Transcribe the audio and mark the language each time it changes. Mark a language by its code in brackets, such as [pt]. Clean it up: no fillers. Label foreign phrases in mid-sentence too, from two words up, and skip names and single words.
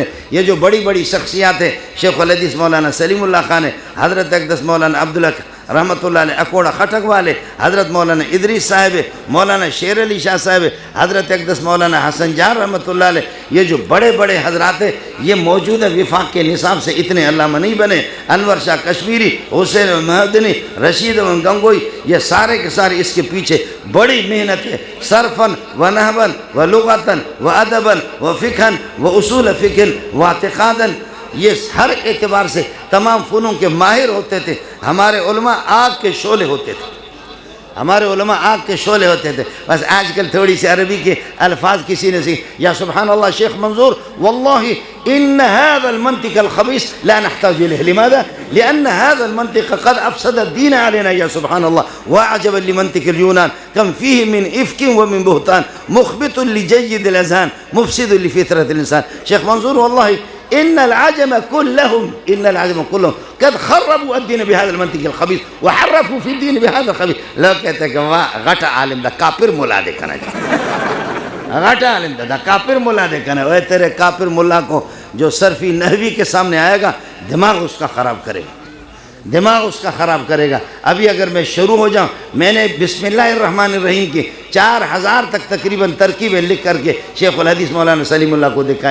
[ur] یہ جو بڑی بڑی شخصیات ہیں، شیخ الحدیث مولانا سلیم اللہ خان ہے، حضرت اقدس مولانا عبداللہ رحمۃ اللہ علیہ اکوڑا خٹک والے، حضرت مولانا ادریس صاحب ہے، مولانا شیر علی شاہ صاحب ہے، حضرت اقدس مولانا حسن جان رحمۃ اللہ علیہ. یہ جو بڑے بڑے حضرات ہیں، یہ موجودہ وفاق کے نصاب سے اتنے علامہ نہیں بنے. انور شاہ کشمیری، حسین مہدنی، رشید گنگوئی، یہ سارے کے سارے اس کے پیچھے بڑی محنت ہے. [ar] صرفاً و نحواً و لغتاً و ادباً و فقہاً و اصول فقہ و اعتقاداً، [ur] یہ ہر اعتبار سے تمام فنون کے ماہر ہوتے تھے. ہمارے علماء آگ کے شعلے ہوتے تھے، ہمارے علماء آگ کے شعلے ہوتے تھے. بس آج کل تھوڑی سی عربی کے الفاظ کسی نے سیکھ. [ar] یا سبحان اللہ شیخ منظور، واللہ ان هذا المنطق الخبيث لا نحتاج اليه. لماذا؟ لان هذا المنطق قد افسد الدين علينا. يا سبحان الله. وعجبا لمنطق اليونان كم فيه من افك ومن بهتان مخبط لجيد الاذهان مفسد لفطره الانسان. شیخ منظور والله ان العجم كلهم قد خربوا الدين بهذا المنطق الخبيث وحرفوا في الدين بهذا الخبيث. [ur] لو کہتے ہیں کہ [ps] واہ غٹا عالم دا کافر ملا دے کنا، غٹا عالم دا کافر ملا دے کنا. [ur] وہ تیرے کافر ملا کو جو صرفی نحوی کے سامنے آئے گا، دماغ اس کا خراب کرے گا، دماغ اس کا خراب کرے گا. ابھی اگر میں شروع ہو جاؤں، میں نے [ar] بسم اللہ الرحمن الرحیم [ur] کی 4000 تک تقریباً ترکیبیں لکھ کر کے شیخ الحدیث مولانا سلیم اللہ کو دکھائے.